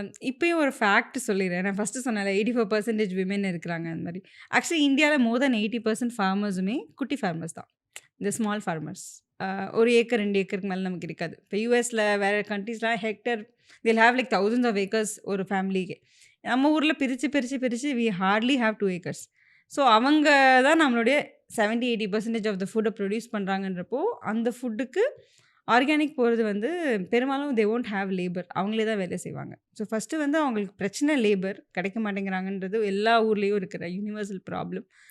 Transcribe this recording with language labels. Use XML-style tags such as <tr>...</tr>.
<ta>இப்போயும் ஒரு ஃபேக்ட் சொல்லிடுறேன். நான் ஃபஸ்ட்டு சொன்னேன் 84% விமென் இருக்கிறாங்க அந்த மாதிரி. ஆக்சுவலி இந்தியாவில் மோர் தென் 80% ஃபார்மர்ஸுமே குட்டி ஃபார்மர்ஸ் தான், இந்த ஸ்மால் ஃபார்மர்ஸ். 1 ஏக்கர் 2 ஏக்கருக்கு மேலே நமக்கு இருக்காது. இப்போ யூஎஸில் வேறு கண்ட்ரீஸ்லாம் hectare</ta> <en>they'll have like thousands of acres</en> <ta>ஒரு ஃபேமிலிக்கு. நம்ம ஊரில் பிரித்து</ta> <en>we hardly have 2 acres.</en> <ta>So அவங்க தான் நம்மளுடைய 70-80% ஆஃப் த ஃபுட்டை ப்ரொடியூஸ் பண்ணுறாங்கன்றப்போ அந்த ஃபுட்டுக்கு ஆர்கானிக் போகிறது வந்து பெரும்பாலும்</ta> <en>they won't have labour,</en> <ta>அவங்களே தான் வேலை செய்வாங்க. ஸோ ஃபஸ்ட்டு வந்து அவங்களுக்கு பிரச்சனை லேபர் கிடைக்க மாட்டேங்கிறாங்கன்றது எல்லா ஊர்லேயும் இருக்கிற யூனிவர்சல் ப்ராப்ளம்.</ta>